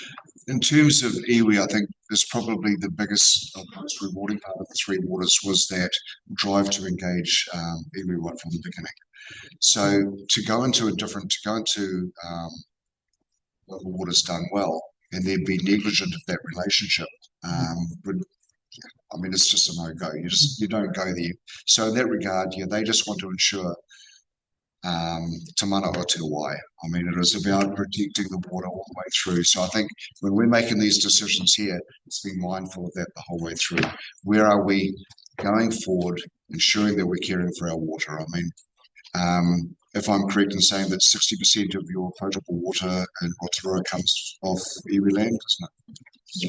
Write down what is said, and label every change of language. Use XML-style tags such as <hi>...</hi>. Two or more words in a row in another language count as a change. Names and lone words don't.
<en>In terms of iwi, I think is probably the biggest, most rewarding part of the Three Waters was that drive to engage iwi right from the beginning. So to go into local waters done well and then be negligent of that relationship it's just a no-go. You don't go there. So in that regard, they just want to ensure</en> <mi>te mana o te wai.</mi> <en>It is about protecting the water all the way through. So I think when we're making these decisions here, it's being mindful of that the whole way through. Where are we going forward, ensuring that we're caring for our water? If I'm correct in saying that 60% of your potable water in Rotorua comes off iwi land, isn't it?</en>